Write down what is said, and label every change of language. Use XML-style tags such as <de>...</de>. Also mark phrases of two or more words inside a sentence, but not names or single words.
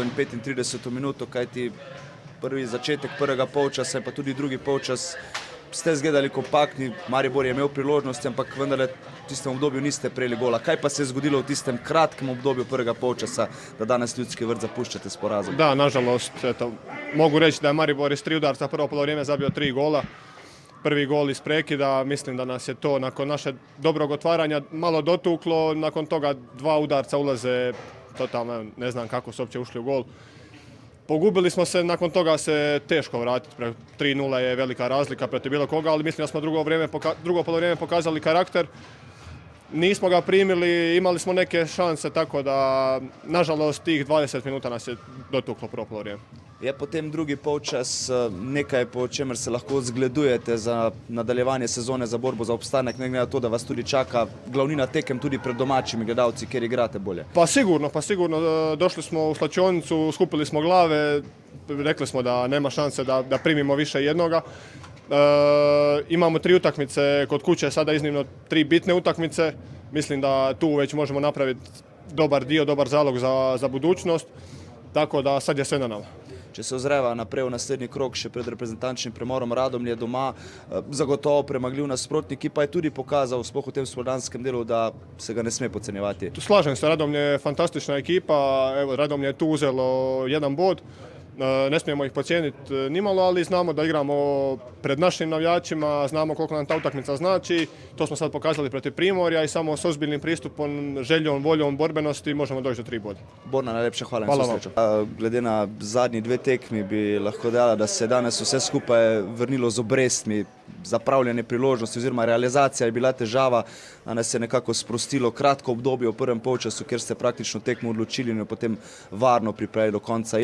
<sl>in 35. minuto, kajti prvi začetek prvega polčasa in pa tudi drugi polčas ste izgledali kompaktni. Maribor je imel priložnosti, ampak vendarle v tistem obdobju niste prejeli gola. Kaj pa se je zgodilo v tistem kratkem obdobju prvega polčasa, da danes Ljudski vrt zapuščate s porazom?</sl> <hr>Da, nažalost, mogu reći da je Maribor iz 3 udarca prvo polovrijeme zabio 3 gola. Prvi gol iz prekida, mislim da nas je to nakon naše dobrog otvaranja malo dotuklo. Nakon toga 2 udarca ulaze totalno, ne znam kako su uopće ušli u gol. Pogubili smo se, nakon toga se teško vratiti. 3-0 je velika razlika protiv bilo koga, ali mislim da smo drugo polovrijeme pokazali karakter. Nismo ga primili, imali smo neke šanse, tako da, nažalost, tih 20 minuta nas je dotuklo prvo polovrijeme.</hr> <sl>Je potem drugi polčas nekaj, po čemer se lahko zgledujete za nadaljevanje sezone, za borbo za obstanek, ne glede na to, da vas tudi čaka glavnina tekem tudi pred domačimi gledalci, kjer igrate bolje?</sl> <hr>Pa sigurno. Došli smo u slačionicu, skupili smo glave, rekli smo da nema šanse da primimo više jednoga. Imamo 3 utakmice kod kuće, sada iznimno 3 bitne utakmice. Mislim da tu već možemo napraviti dobar zalog za budućnost, tako da sad je sve na nama.</hr> <sl>Če se ozreva naprej v naslednji krog še pred reprezentančnim premorom, Radomlje doma zagotovo premagljiv nasprotnik, ki pa je tudi pokazal sploh v tem spomladanskem delu, da se ga ne sme podcenjevati.</sl> <hr>Slažem se, Radomlje je fantastična ekipa, evo, Radomlje je tu uzelo 1 bod. Ne smijemo ih podcijeniti nimalo, ali znamo da igramo pred našim navijačima, znamo koliko nam ta utakmica znači. To smo sad pokazali protiv Primorja i samo s ozbiljnim pristupom, željom, voljom, borbenosti možemo doći do 3 boda.</hr> <sl>Borna, najlepša hvala in vso srečo. Glede na zadnji 2 tekmi bi lahko dejala, da se danes vse skupaj vrnilo z obrestmi. Zapravljene priložnosti oziroma realizacija je bila težava, danes se je nekako sprostilo kratko obdobje v prvem polčasu, kjer ste praktično tekmo odločili in jo potem varno pripravili do konca.</sl>